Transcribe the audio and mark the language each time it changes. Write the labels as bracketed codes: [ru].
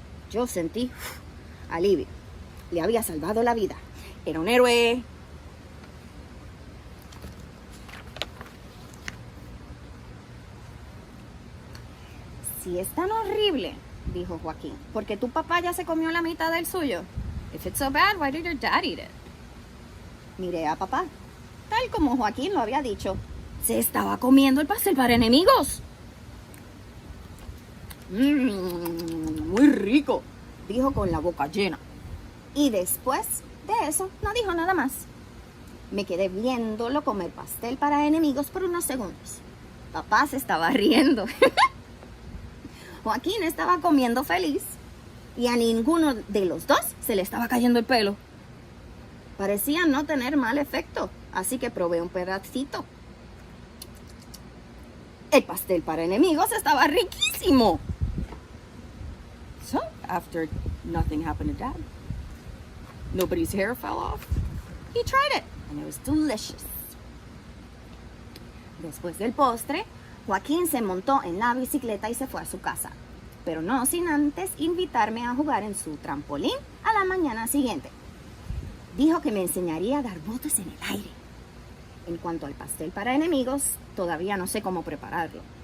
[es] Yo sentí alivio. Le había salvado la vida. Era un héroe. Si es tan horrible, dijo Joaquín, porque tu papá ya se comió la mitad del suyo. [en] If it's so bad, why did your dad eat it? [es] Miré a papá. Tal como Joaquín lo había dicho, se estaba comiendo el pastel para enemigos. Muy rico, dijo con la boca llena. Y después de eso, no dijo nada más. Me quedé viéndolo comer pastel para enemigos por unos segundos. Papá se estaba riendo. Joaquín estaba comiendo feliz y a ninguno de los dos se le estaba cayendo el pelo. Parecía no tener mal efecto, así que probé un pedacito. El pastel para enemigos estaba riquísimo. [en] So, after nothing happened to Dad, nobody's hair fell off, he tried it, and it was delicious. [es] Después del postre, Joaquín se montó en la bicicleta y se fue a su casa, pero no sin antes invitarme a jugar en su trampolín a la mañana siguiente. Dijo que me enseñaría a dar botes en el aire. En cuanto al pastel para enemigos, todavía no sé cómo prepararlo.